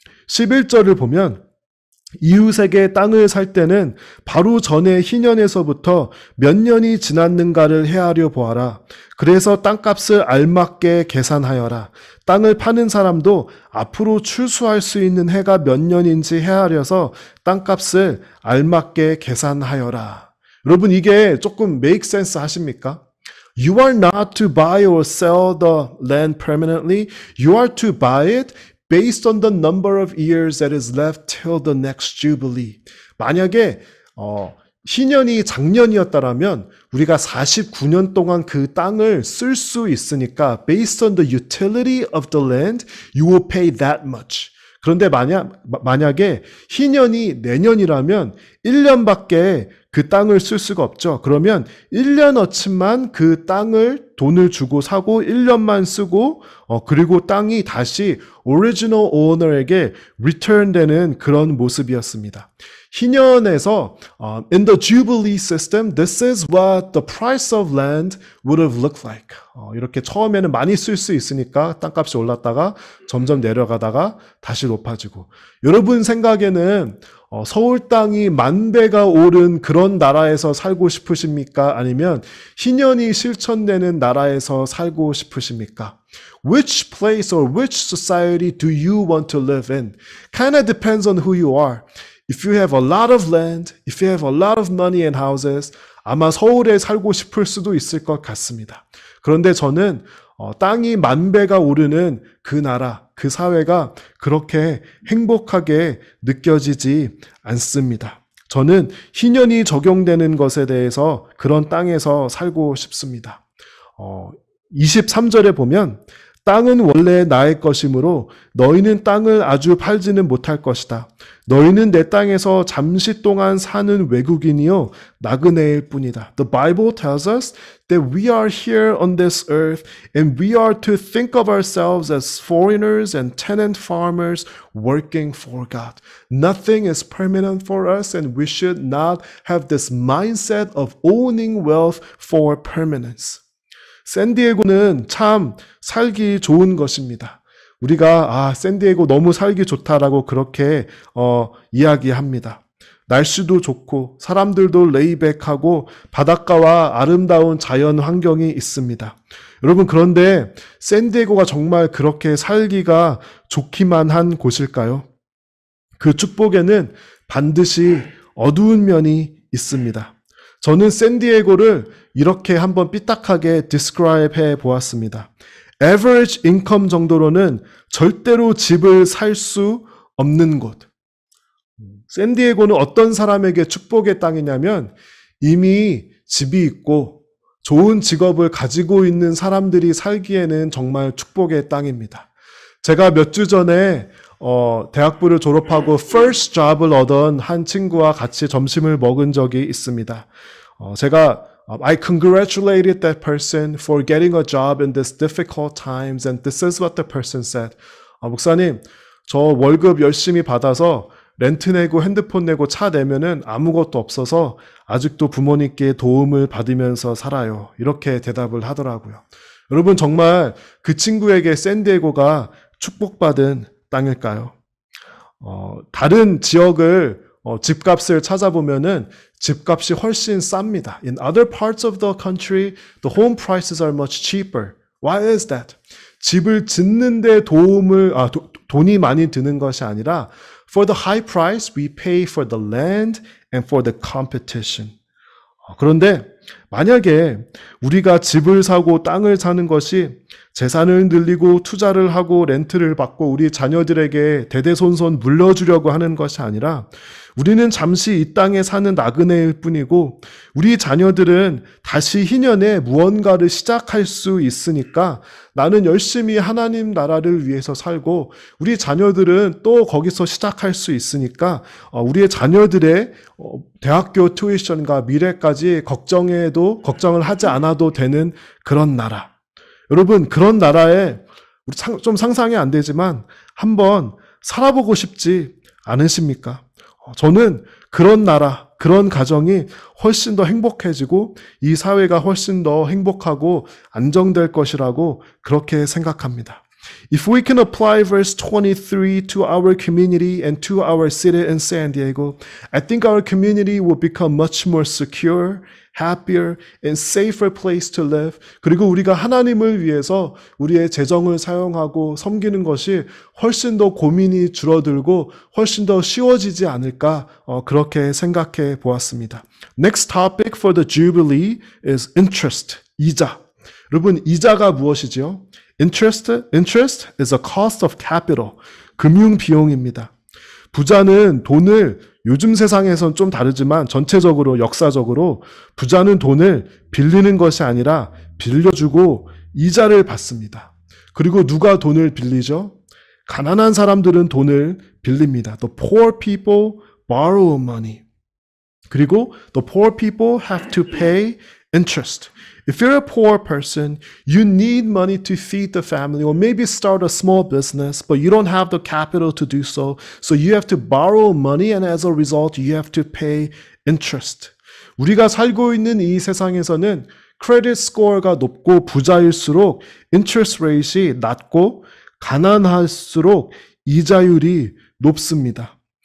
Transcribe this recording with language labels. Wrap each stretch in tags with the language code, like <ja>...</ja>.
<ko>11절을 보면 이웃에게 땅을 살 때는 바로 전에 희년에서부터 몇 년이 지났는가를 헤아려 보아라. 그래서 땅값을 알맞게 계산하여라. 땅을 파는 사람도 앞으로 출수할 수 있는 해가 몇 년인지 헤아려서 땅값을 알맞게 계산하여라. 여러분, 이게 조금</ko> <en>make sense</en> <ko>하십니까?</ko> <en>You are not to buy or sell the land permanently. You are to buy it based on the number of years that is left till the next jubilee.</en> <ko>만약에 희년이 작년이었다라면 우리가 49년 동안 그 땅을 쓸 수 있으니까</ko> <en>based on the utility of the land, you will pay that much.</en> <ko>그런데 만약에 희년이 내년이라면 1년밖에 그 땅을 쓸 수가 없죠. 그러면 1년어치만 그 땅을 돈을 주고 사고 1년만 쓰고 그리고 땅이 다시</ko> <en>original owner</en> <ko>에게 return 되는 그런 모습이었습니다. 희년에서</ko> <en>in the Jubilee system, this is what the price of land would have looked like.</en> <ko>이렇게 처음에는 많이 쓸 수 있으니까 땅값이 올랐다가 점점 내려가다가 다시 높아지고. 여러분 생각에는 서울 땅이 10,000배가 오른 그런 나라에서 살고 싶으십니까? 아니면 희년이 실천되는 나라에서 살고 싶으십니까?</ko> <en>Which place or which society do you want to live in? Kind of depends on who you are. If you have a lot of land, if you have a lot of money and houses,</en> <ko>아마 서울에 살고 싶을 수도 있을 것 같습니다. 그런데 저는 땅이 10,000배가 오르는 그 나라, 그 사회가 그렇게 행복하게 느껴지지 않습니다. 저는 희년이 적용되는 것에 대해서 그런 땅에서 살고 싶습니다. 23절에 보면 땅은 원래 나의 것이므로 너희는 땅을 아주 팔지는 못할 것이다. 너희는 내 땅에서 잠시 동안 사는 외국인이요 나그네일 뿐이다.</ko> <en>The Bible tells us that we are here on this earth and we are to think of ourselves as foreigners and tenant farmers working for God. Nothing is permanent for us and we should not have this mindset of owning wealth for permanence.</en> <ko>샌디에고는 참 살기 좋은 것입니다. 우리가 샌디에고 너무 살기 좋다라고 그렇게 이야기합니다. 날씨도 좋고 사람들도 레이백하고 바닷가와 아름다운 자연 환경이 있습니다. 여러분, 그런데 샌디에고가 정말 그렇게 살기가 좋기만 한 곳일까요? 그 축복에는 반드시 어두운 면이 있습니다. 저는 샌디에고를 이렇게 한번 삐딱하게 describe 해 보았습니다.</ko> <en>average income</en> <ko>정도로는 절대로 집을 살 수 없는 곳. 샌디에고는 어떤 사람에게 축복의 땅이냐면 이미 집이 있고 좋은 직업을 가지고 있는 사람들이 살기에는 정말 축복의 땅입니다. 제가 몇 주 전에 대학부를 졸업하고</ko> <en>first job</en> <ko>을 얻은 한 친구와 같이 점심을 먹은 적이 있습니다. 제가</ko> <en>I congratulated that person for getting a job in this difficult times and this is what the person said.</en> <ko>목사님, 저 월급 열심히 받아서 렌트 내고 핸드폰 내고 차 내면은 아무것도 없어서 아직도 부모님께 도움을 받으면서 살아요. 이렇게 대답을 하더라고요. 여러분 정말 그 친구에게 샌디에고가 축복받은 땅일까요? 다른 지역을 집값을 찾아보면은 집값이 훨씬 쌉니다.</ko> <en>In other parts of the country, the home prices are much cheaper. Why is that?</en> <ko>집을 짓는데 돈이 많이 드는 것이 아니라</ko> <en>for the high price, we pay for the land and for the competition.</en> <ko>그런데 만약에 우리가 집을 사고 땅을 사는 것이 재산을 늘리고 투자를 하고 렌트를 받고 우리 자녀들에게 대대손손 물려주려고 하는 것이 아니라 우리는 잠시 이 땅에 사는 나그네일 뿐이고 우리 자녀들은 다시 희년에 무언가를 시작할 수 있으니까 나는 열심히 하나님 나라를 위해서 살고 우리 자녀들은 또 거기서 시작할 수 있으니까 우리의 자녀들의 대학교 튜이션과 미래까지 걱정을 하지 않아도 되는 그런 나라. 여러분 그런 나라에 우리 좀 상상이 안 되지만 한번 살아보고 싶지 않으십니까? 저는 그런 나라, 그런 가정이 훨씬 더 행복해지고 이 사회가 훨씬 더 행복하고 안정될 것이라고 그렇게 생각합니다.</ko> <en>If we can apply verse 23 to our community and to our city in San Diego, I think our community will become much more secure, happier, and safer place to live.</en> <ko>그리고 우리가 하나님을 위해서 우리의 재정을 사용하고 섬기는 것이 훨씬 더 고민이 줄어들고 훨씬 더 쉬워지지 않을까 그렇게 생각해 보았습니다.</ko> <en>Next topic for the Jubilee is interest,</en> <ko>이자. 여러분 이자가 무엇이지요?</ko> <en>Interest is a cost of capital.</en> <ko>금융 비용입니다. 부자는 돈을 요즘 세상에선 좀 다르지만 전체적으로 역사적으로 부자는 돈을 빌리는 것이 아니라 빌려주고 이자를 받습니다. 그리고 누가 돈을 빌리죠? 가난한 사람들은 돈을 빌립니다.</ko> <en>The poor people borrow money.</en> <ko>그리고</ko> <en>the poor people have to pay interest. If you're a poor person, you need money to feed the family or maybe start a small business, but you don't have the capital to do so. So you have to borrow money and as a result, you have to pay interest.</en> <ko>우리가 살고 있는 이 세상에서는 크레딧 스코어가 높고 부자일수록</ko> <en>interest rate</en> <ko>이 낮고 가난할수록 이자율이 높습니다.</ko>